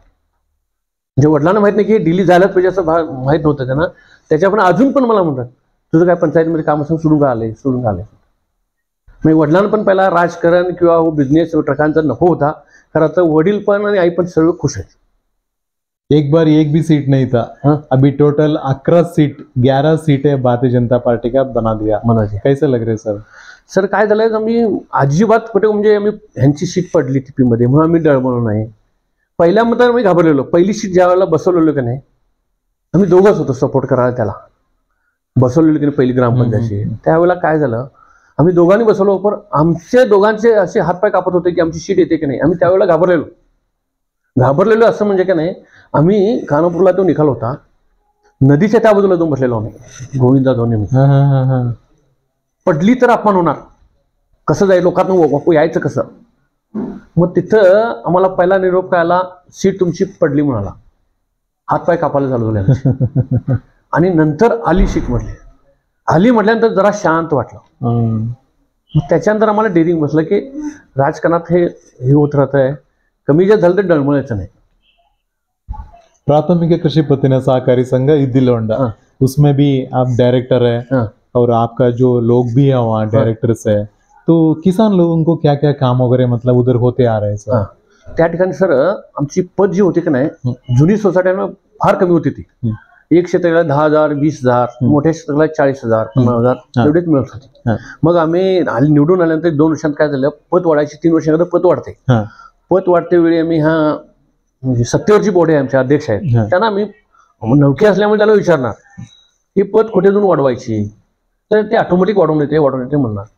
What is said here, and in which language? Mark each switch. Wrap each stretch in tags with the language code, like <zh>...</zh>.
<mr>म्हणजे वडिलांना माहित नाही की डेली जायलाच पाहिजे असं माहित नव्हतं त्यांना. त्याच्या पण अजून पण मला म्हणतात, तुझं काय पंचायतीमध्ये काम असेल सोडून का आले. म्हणजे वडिलांना पण पहिला राजकारण किंवा बिझनेस ट्रकांचा नको होता, खरं तर वडील पण आणि आई पण सर्व खुश आहेत.</mr> <hi>एक बार एक भी सीट नहीं था, अभी टोटल 11 सीटें भारतीय जनता पार्टी का बना दिया. कैसे लग रहे सर?</hi> <mr>सर काय झालंय, आम्ही अजिबात कुठे म्हणजे आम्ही ह्यांची सीट पडली टीपी मध्ये म्हणून आम्ही डळमळलो नाही. पहिल्या मतात आम्ही घाबरलेलो. पहिली सीट ज्या वेळेला बसवलेलो की नाही, आम्ही दोघंच होतो सपोर्ट करायला त्याला, बसवलेलो की नाही पहिली ग्रामपंचायतची. त्यावेळेला काय झालं, आम्ही दोघांनी बसवलो, पण आमचे दोघांचे असे हातपाय कापत होते की आमची सीट येते की नाही. आम्ही त्यावेळेला घाबरलेलो असं म्हणजे का नाही, आम्ही खानापूरला तो निकाल होता, नदीच्या त्या बाजूला जाऊन बसलेलो आम्ही, गोविंदा दोन्ही. पडली तर अपमान होणार, कसं जाईल लोकांना यायचं कसं. मग तिथं आम्हाला पहिला निरोप कळाला, सीट तुमची पडली म्हणाला, हातपाय कापायला चालू झाले. आणि नंतर आली सीट म्हटल्यानंतर जरा शांत वाटलं. त्याच्यानंतर आम्हाला डेअरिंग बसलं की राजकारणात हे होत राहत आहे, कमी जास्त झालं तर डळमळायचं नाही.</mr> <hi>प्राथमिक कृषि पत्तन सहकारी संघ इद्दिलोंडा, उसमें भी आप डायरेक्टर है, और आपका जो लोग भी है वहाँ डायरेक्टर्स है, तो किसान लोगों को क्या क्या काम वगैरह मतलब उधर होते आ रहे हैं सर?</hi> <mr>त्या ठिकाणी सर आमची पद जी होती की नाही, जुनी सोसायट्यांना फार कमी होती ती. एक क्षेत्राला 10,000, 20,000, मोठ्या क्षेत्राला 40,000, 50,000 एवढेच मिळत होते. मग आम्ही निवडून आल्यानंतर 2 वर्षांत काय झालं, पद वाढायची, 3 वर्षांकडे पद वाढते. पद वाढते वेळी आम्ही म्हणजे सत्तेवरची बोर्ड आहे आमचे अध्यक्ष आहेत, त्यांना आम्ही नौके असल्यामुळे त्याला विचारणार ही पद कुठेतून वाढवायची, तर ते ऑटोमॅटिक वाढवून येते म्हणणार.</mr>